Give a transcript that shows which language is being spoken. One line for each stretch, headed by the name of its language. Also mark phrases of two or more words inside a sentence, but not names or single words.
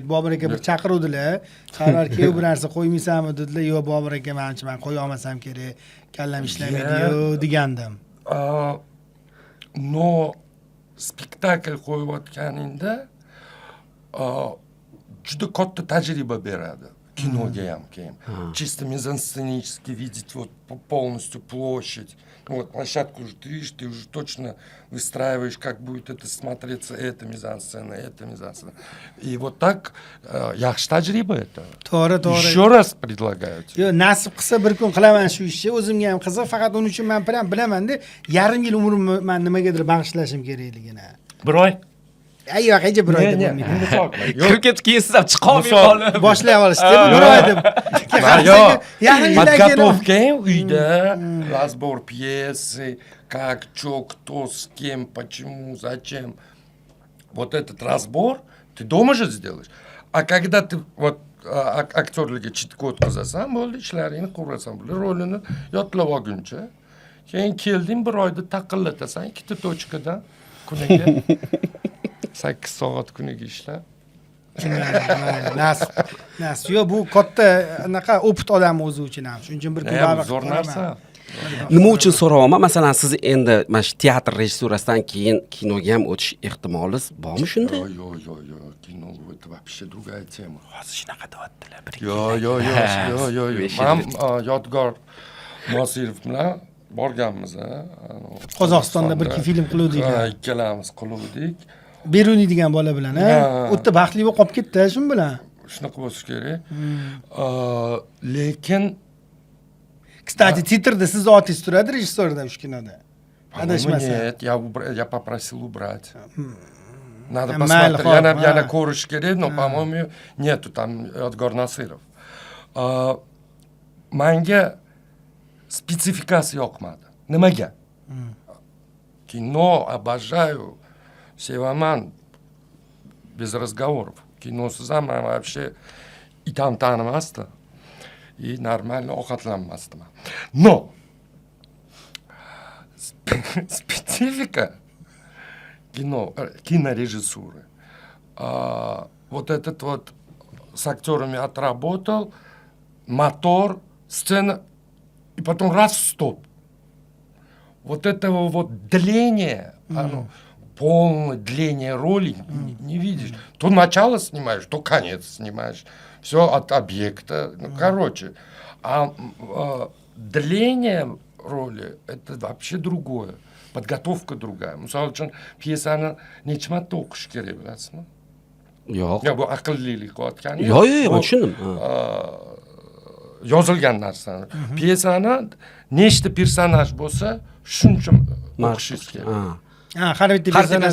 Uzbek: Bobur aka bir chaqiruvdilar. Sarvar aka bir narsa qo'ymaysanmi dedilar. Yo'q, Bobur aka, men qo'ya olmasam kerak. Kallam ishlamaydi-yu degandim. Но spektakl qo'yayotganingda juda katta tajriba beradi. Kinoga ham keyin.
Russian: Чисто мизансценически видеть вот полностью площадь. Ну вот площадку уже ты видишь, ты уже точно выстраиваешь, как будет это смотреться, эта мизансцена. И вот так
Uzbek: yaxshi tajriba
Russian: это.
Uzbek: To'g'ri.
Russian: Еще раз предлагаю тебе.
Uzbek: Yo'q, nasib qilsa bir kun qilaman shu ishni. O'zimga ham qiziq, faqat uning uchun men bilaman-da, yarim yil umrimni men nimagadir bag'ishlashim kerakligini. Bir oy. Yo'q, hech bir oy deb bo'lmaydi. Kirib ketib keyin siz ham chiqa olmay qolib. Boshlay olishdi, bir oy deb. Yarim yildan keyin
Russian: Подготовка uyda, разбор пьесы, как, что, кто, с кем, почему, зачем. вот этот разбор ты дома же сделаешь. А когда ты вот
Uzbek: aktyorlarga chitga o'tkazasan, bo'ldi, ishlaringni qurasan, rolini yodlab olguncha. Keyin kelding, bir oyda taqillatasan, ikkita tochkadan kuniga 8 soat kuniga ishlab. Nasib. Yo, bu katta anaqa opit odam o'zi uchun ham. Shuning uchun bir kun Zo'r narsa. Nima uchun so'rayapman? Masalan, siz endi mana shu teatr rejissurasidan keyin kinoga ham o'tish ehtimolingiz bormi shunda?
Russian: Yo, kino это вообще другая tема.
Uzbek: Hozir shunaqa deyaptilar. Yo. Men Yodgor Nosirov bilan borganmiz, Qozog'istonda bir film qiluvdik. Ikkalamiz qiluvdik. Beruniy degan bola bilan, o'tda baxtli bo'lib qolib ketdi shu bilan. Shunaqa bo'lishi kerak. Lekin Kстати, titrda siz otingiz turadi rejissyorda shu kinoda. Adashmasam.
Russian: Нет, я попросил убрать. Надо посмотреть,
Uzbek: yana ko'rish kerak,
Russian: но, по-моему, нету там Yodgor Nosirov.
Uzbek: Menga spesifikasi yoqmadi. Nimaga? Kino обожаю, sevaman,
Russian: без разговоров.
Uzbek: Kinosiz ham
Russian: вообще и там
Uzbek: tanimasdi.
Russian: И нормально ovqatlanmasdim. Но специфика кинорежиссуры. Вот этот вот с актерами отработал, мотор, сцена, и потом раз стоп. Вот этого вот дления, оно, полное дление роли не видишь. То начало снимаешь, то конец снимаешь. Все от объекта. Ну, короче. А дление роли это вообще другое. Подготовка другая.
Uzbek: Misol uchun piyesani necha marta o'qish kerak bilasizmi? Yo'q. Bu aqllilik qilayotgani. Yo'q, tushundim. Yozilgan narsani. Piyesani nechta personaj bo'lsa, shuncha o'qishingiz kerak. Har bitta personaj.